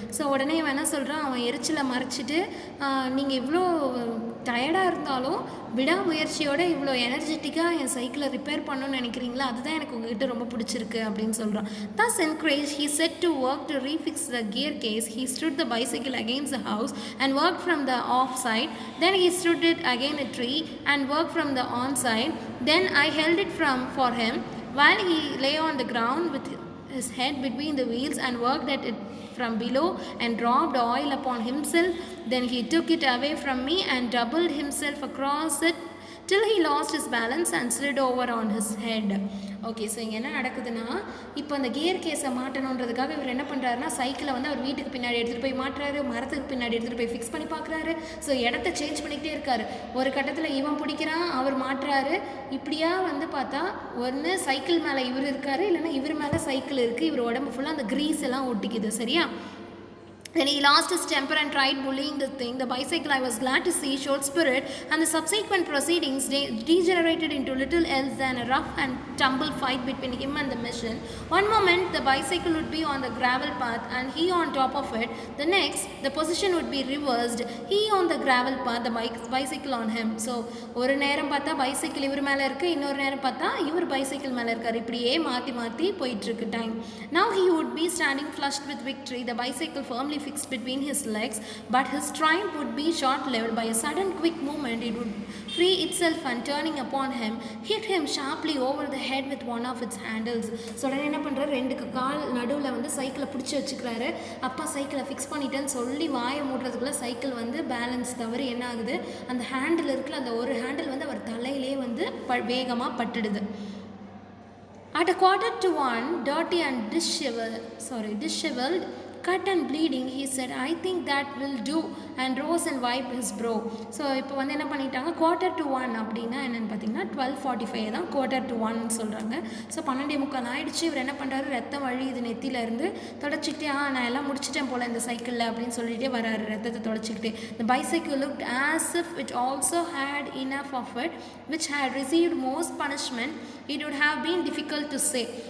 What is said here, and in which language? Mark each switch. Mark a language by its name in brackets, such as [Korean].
[Tamil] So உடனே அவன் என்ன சொல்கிறான், அவன் எரிச்சலை மறைச்சிட்டு நீங்கள் இவ்வளோ டயர்டாக இருந்தாலும் விடாமுயற்சியோடு இவ்வளோ எனர்ஜெட்டிக்காக என் சைக்கிளை ரிப்பேர் பண்ணணும்னு நினைக்கிறீங்களா, அதுதான் எனக்கு உங்ககிட்ட ரொம்ப பிடிச்சிருக்கு அப்படின்னு சொல்கிறான். [English] Thus encouraged, he set to work to refix the gear case. He stood the bicycle against the house and worked from the off side. Then he stood it against a tree and worked from the on side. Then I held it for him while he lay on the ground with his head between the wheels and worked at it from below and dropped oil upon himself. Then he took it away from me and doubled himself across it till he lost his balance and slid over on his head. [Tamil] Okay, so இங்கே என்ன நடக்குதுன்னா, இப்போ அந்த gear கேஸை மாட்டணுன்றதுக்காக இவர் என்ன பண்ணுறாருன்னா, சைக்கிளை வந்து அவர் வீட்டுக்கு பின்னாடி எடுத்துகிட்டு போய் மாட்டுறாரு, மரத்துக்கு பின்னாடி எடுத்துகிட்டு போய் ஃபிக்ஸ் பண்ணி பார்க்குறாரு. ஸோ இடத்த சேஞ்ச் பண்ணிக்கிட்டே இருக்காரு. ஒரு கட்டத்தில் இவன் பிடிக்கிறான், அவர் மாட்டுறாரு. இப்படியா வந்து பார்த்தா ஒன்று சைக்கிள் மேலே இவர் இருக்காரு, இல்லைன்னா இவர் மேலே சைக்கிள் இருக்குது, இவர் உடம்பு ஃபுல்லாக அந்த க்ரீஸ் எல்லாம் ஒட்டிக்குது. சரியா. [English] Then he lost his temper and tried bullying the thing. The bicycle, I was glad to see, showed spirit, and the subsequent proceedings degenerated into little else than a rough and tumble fight between him and the machine. One moment the bicycle would be on the gravel path and he on top of it. The next, the position would be reversed. He on the gravel path, the bicycle on him. [Tamil] So ஒரு நேரம் பார்த்தா bicycle இவர் மேலே இருக்குது, இன்னொரு நேரம் பார்த்தா இவர் பைசைக்கிள் மேலே இருக்கார். இப்படியே மாற்றி மாற்றி போயிட்டுருக்கு time. [English] Now he would be standing flushed with victory, the bicycle firmly fixed between his legs, but his triumph would be short-lived. By a sudden quick movement it would free itself and turning upon him hit him sharply over the head with one of its handles. [Tamil] So உடனே என்ன பண்ணுறாரு, ரெண்டு கால் நடுவில் வந்து சைக்கிளை பிடிச்சி வச்சுக்கிறாரு. அப்பா சைக்கிளை ஃபிக்ஸ் பண்ணிட்டேன்னு சொல்லி வாயை மூடுறதுக்குள்ளே சைக்கிள் வந்து பேலன்ஸ் தவறி என்ன ஆகுது, அந்த ஹேண்டில் இருக்குல்ல, அந்த ஒரு ஹேண்டில் வந்து அவர் தலையிலே வந்து வேகமாக பட்டுடுது. [English] At 1:45, dirty and disheveled, cut and bleeding, he said, I think that will do, and rose and wiped his brow. [Tamil] So இப்போ வந்து என்ன பண்ணிட்டாங்க, 1:45 அப்படின்னா என்னென்னு பார்த்தீங்கன்னா 12:45 தான் 1:45 சொல்கிறாங்க. ஸோ 12:45 ஆயிடுச்சு. இவர் என்ன பண்ணுறாரு, ரத்தம் வழியுது நெத்தியிலேருந்து, தொடச்சிக்கிட்டே நான் எல்லாம் முடிச்சிட்டேன் போல் இந்த சைக்கிளில் அப்படின்னு சொல்லிகிட்டே வராரு, ரத்தத்தை தொடச்சிக்கிட்டே. [English] The bicycle looked as if it also had enough of it, which had received most punishment. It would have been difficult to say.